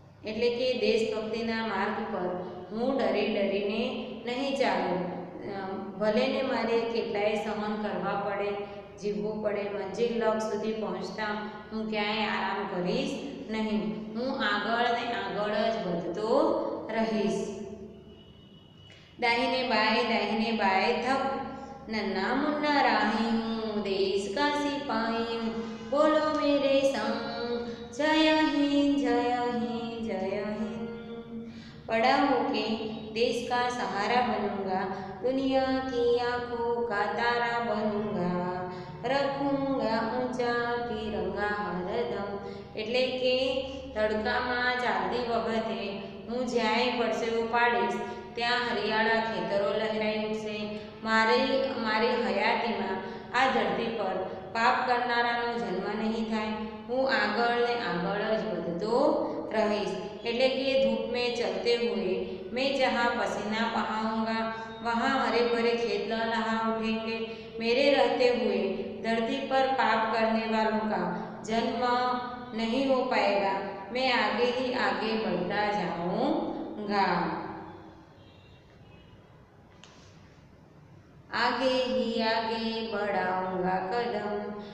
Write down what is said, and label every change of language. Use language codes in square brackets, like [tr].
[gu] એટલે કે દેશભક્તિના માર્ગ પર હું ડરી ડરીને નહીં ચાલું, ભલે ને મારે કેટલાય સહન કરવા પડે, જીવવું પડે, મંજિલ લક્ષ્ય સુધી પહોંચતા હું ક્યાંય આરામ કરીશ નહીં, હું આગળ ને આગળ જ વધતો રહીશ। [hi] દાહિને બાય થપ, नन्ना मुन्ना राही हूँ देश का सिपाही हूँ, बोलो मेरे संग जय हिंद जय हिंद जय हिंद। बड़ा होके देश का सहारा बनूंगा, दुनिया की आंखों का तारा बनूंगा, रखूंगा ऊंचा तिरंगा हरदम। [gu] એટલે કે તડકામાં ચાલતી વખતે હું જ્યાંય પરસેવો પાડીશ ત્યાં હરિયાળા ખેતરો લહેરાઈ ઉઠશે। મારી હયાતીમાં આ ધરતી પર પાપ કરનારાનો જન્મ નહીં થાય, હું આગળ ને આગળ જ વધતો રહીશ। એટલે કે [hi] धूप में चलते हुए मैं जहाँ पसीना बहाऊंगा वहाँ हरे भरे खेत लहलहा उठेंगे। मेरे रहते हुए धरती पर पाप करने वालों का जन्म नहीं हो पाएगा, मैं आगे ही आगे बढ़ता जाऊंगा, आगे ही आगे बढ़ाऊंगा कदम।